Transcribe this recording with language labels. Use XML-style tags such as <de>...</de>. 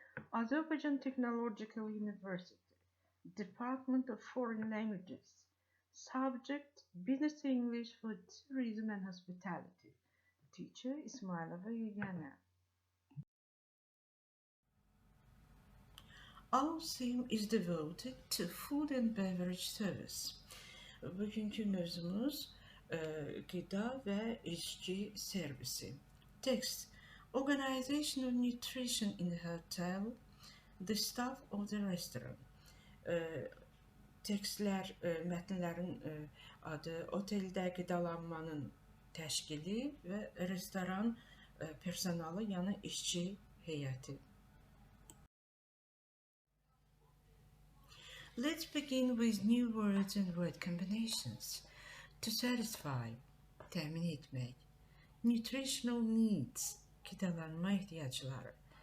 <en>Azerbaijan Technological University, Department of Foreign Languages, subject Business English for Tourism and Hospitality, teacher İsmayılova Yeganə. Our theme is devoted to food and beverage service.</en> <az>Bugünkü mövzumuz gıda ve içki servisi.</az> <en>Text: Organization of nutrition in the hotel, the staff of the restaurant.</en> <az>Tekstlər, mətnlərin adı oteldə qidalanmanın təşkili və restoran personalı, yəni işçi heyəti.</az> <en>Let's begin with new words and word combinations. To satisfy,</en> <az>təmin etmək.</az> <en>Nutritional needs,</en> <az>qidalanma ehtiyacları.</az>